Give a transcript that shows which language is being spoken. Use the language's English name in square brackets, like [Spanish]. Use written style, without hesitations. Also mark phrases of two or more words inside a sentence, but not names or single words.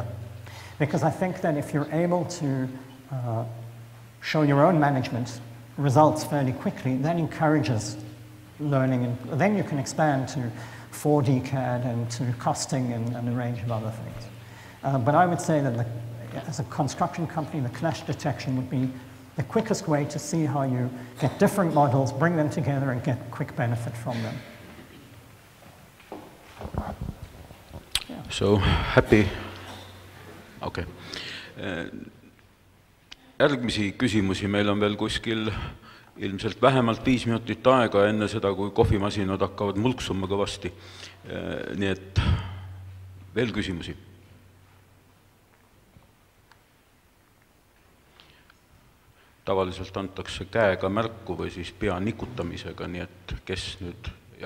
[English] Because I think that if you're able to show your own management results fairly quickly, that encourages learning, and then you can expand to 4D CAD and to costing and a range of other things. But I would say that as a construction company, the clash detection would be the quickest way to see how you get different models, bring them together, and get quick benefit from them. Yeah. So, happy. Okay. [Estonian] Järgmisi küsimusi meil on veel kuskil ilmselt vähemalt 5 minutit aega enne seda, kui kohvimasinad hakkavad mulksuma kõvasti. Nii et veel küsimusi. Tavaliselt antakse käega märku või siis pea nikutamisega, nii et kes nüüd, jah.